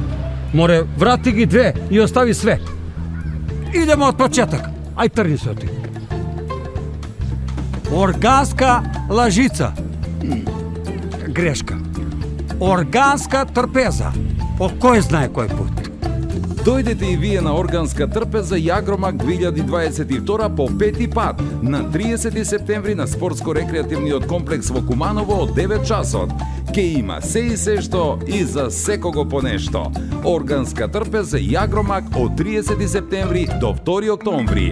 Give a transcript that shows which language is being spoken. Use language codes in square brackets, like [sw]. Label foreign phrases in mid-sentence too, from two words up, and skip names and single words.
[mk] Море, врати ги 2 и остави све. Идемо од почетак. Ај, трни се ти. Органска лажица. Грешка. Органска трпеза. По који знаје који пут. Дојдете и вие на Органска трпеза Јагромак 2022 по 5 пат на 30 септември на спортско-рекреативниот комплекс во Куманово од 9 часот. Ке има се и се што и за секого по нешто. Органска трпеза Јагромак од 30 септември до 2 октомври.